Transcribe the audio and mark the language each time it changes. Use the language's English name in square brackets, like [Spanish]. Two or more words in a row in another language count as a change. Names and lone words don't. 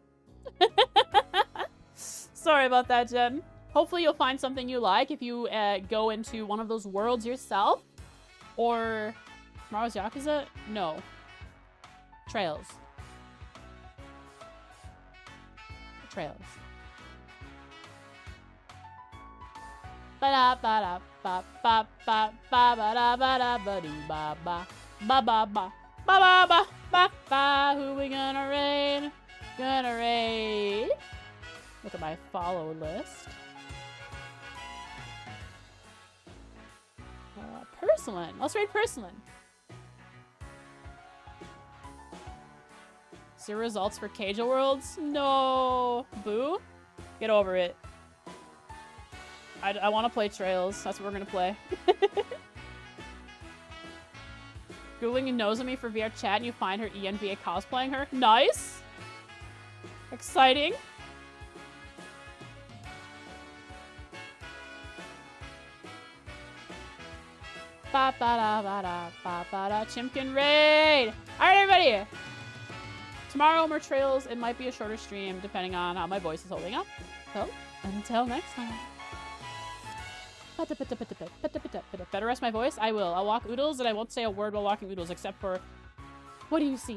[English] Sorry about that, Jen. Hopefully you'll find something you like if you go into one of those worlds yourself. Or... Tomorrow's Yakuza? No. Trails. Trails. Ba ba ba ba ba ba ba ba ba ba doo ba ba ba ba ba ba ba ba ba. Who we gonna raid? Gonna raid. Look at my follow list. Porcelain. Let's raid Porcelain. See results for Cajal Worlds? No. Boo. Get over it. I want to play Trails. That's what we're going to play. Googling Nozomi for VR chat and you find her ENVA cosplaying her. Nice. Exciting. Ba ba da ba da ba ba da. Chimkin raid. All right, everybody. Tomorrow more Trails. It might be a shorter stream depending on how my voice is holding up. So until next time. Better rest my voice? I will. I'll walk oodles and I won't say a word while walking oodles except for, what do you see?